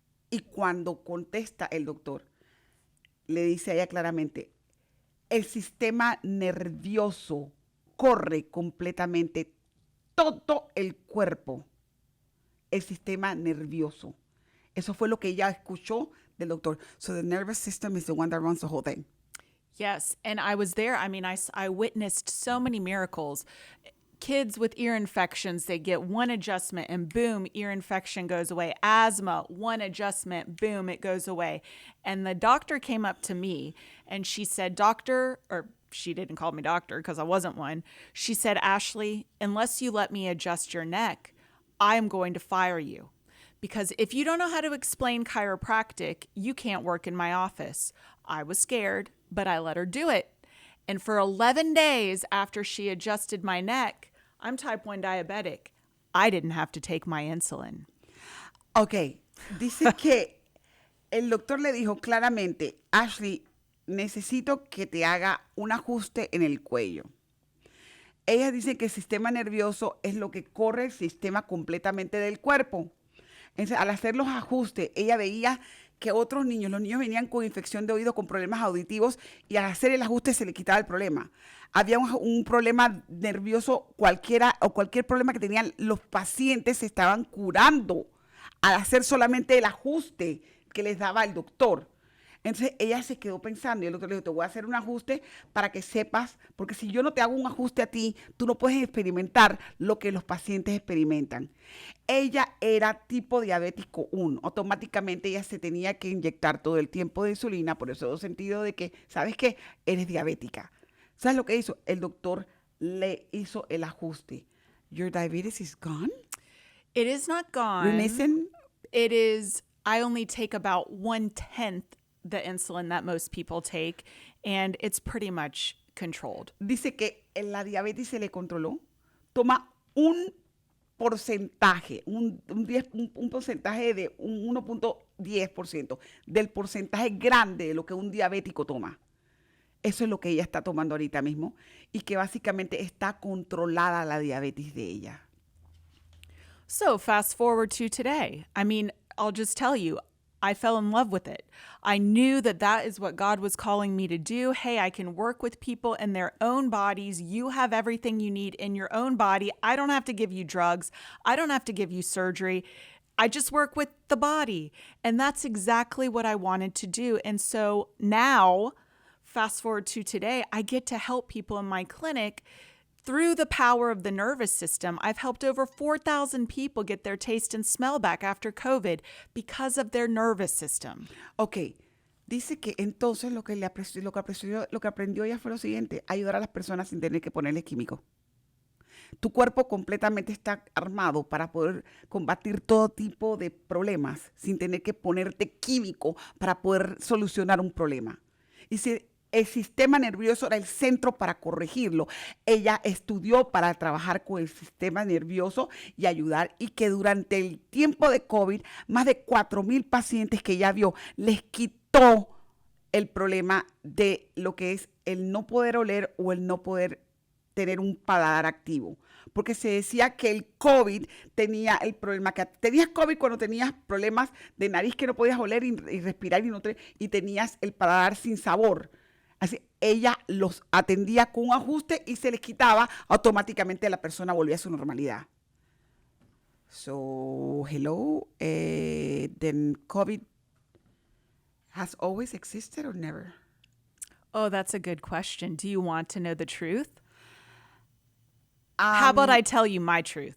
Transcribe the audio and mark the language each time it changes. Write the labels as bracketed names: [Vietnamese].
[Spanish] Y cuando contesta el doctor, le dice a ella claramente, el sistema nervioso corre completamente todo el cuerpo. El sistema nervioso. Eso fue lo que ella escuchó del doctor. [English] So the nervous system is the one that runs the whole thing. Yes, and I was there. I mean, I witnessed so many miracles. Kids with ear infections, they get one adjustment and boom, ear infection goes away. Asthma, one adjustment, boom, it goes away. And the doctor came up to me and she said, she didn't call me doctor because I wasn't one. She said, Ashley, unless you let me adjust your neck, I am going to fire you. Because if you don't know how to explain chiropractic, you can't work in my office. I was scared, but I let her do it. And for 11 days after she adjusted my neck, I'm type 1 diabetic. I didn't have to take my insulin. [Spanish] Ok, dice que el doctor le dijo claramente, Ashley, necesito que te haga un ajuste en el cuello. Ella dice que el sistema nervioso es lo que corre el sistema completamente del cuerpo. Entonces, al hacer los ajustes, ella veía que los niños venían con infección de oído, con problemas auditivos, y al hacer el ajuste se le quitaba el problema. Había un problema nervioso cualquier problema que tenían los pacientes se estaban curando al hacer solamente el ajuste que les daba el doctor. Entonces ella se quedó pensando y el doctor le dijo, te voy a hacer un ajuste para que sepas, porque si yo no te hago un ajuste a ti, tú no puedes experimentar lo que los pacientes experimentan. Ella era tipo diabético 1, automáticamente ella se tenía que inyectar todo el tiempo de insulina, por eso sentido de que, ¿sabes qué? Eres diabética. ¿Sabes lo que hizo? El doctor le hizo el ajuste. [English] Your diabetes is gone? It is not gone. Remissing? It is, I only take about 1/10 the insulin that most people take, and it's pretty much controlled. [Spanish] Dice que la diabetes se le controló. Toma un porcentaje, un porcentaje de un 1.10% del porcentaje grande de lo que un diabético toma. Eso es lo que ella está tomando ahorita mismo y que básicamente está controlada la diabetes de ella. [English] So fast forward to today. I mean, I'll just tell you, I fell in love with it. I knew that is what God was calling me to do. Hey, I can work with people in their own bodies. You have everything you need in your own body. I don't have to give you drugs. I don't have to give you surgery. I just work with the body. And that's exactly what I wanted to do. And so now, fast forward to today, I get to help people in my clinic through the power of the nervous system. I've helped over 4,000 people get their taste and smell back after COVID because of their nervous system. [Spanish] Ok, dice que entonces lo que aprendió ella fue lo siguiente, ayudar a las personas sin tener que ponerles químicos. tu cuerpo completamente está armado para poder combatir todo tipo de problemas sin tener que ponerte químico para poder solucionar un problema. Y si el sistema nervioso era el centro para corregirlo, ella estudió para trabajar con el sistema nervioso y ayudar, y que durante el tiempo de COVID, más de 4,000 pacientes que ella vio, les quitó el problema de lo que es el no poder oler o el no poder tener un paladar activo. Porque se decía que el COVID tenía el problema, que tenías COVID cuando tenías problemas de nariz, que no podías oler y respirar y tenías el paladar sin sabor. Así, ella los atendía con un ajuste y se les quitaba, automáticamente la persona volvía a su normalidad. [English] So, hello, then COVID has always existed or never? Oh, that's a good question. Do you want to know the truth? How about I tell you my truth?